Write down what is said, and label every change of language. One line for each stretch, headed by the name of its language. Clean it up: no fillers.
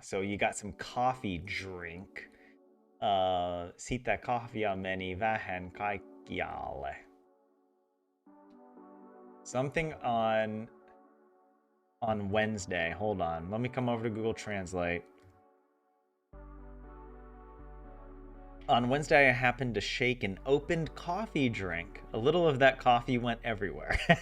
English: So you got some coffee drink.
Finnish: Sitä kahvia meni vähän kaikkialle.
English: Something on Wednesday. Hold on. Let me come over to Google Translate. On Wednesday, I happened to shake an opened coffee drink. A little of that coffee went everywhere.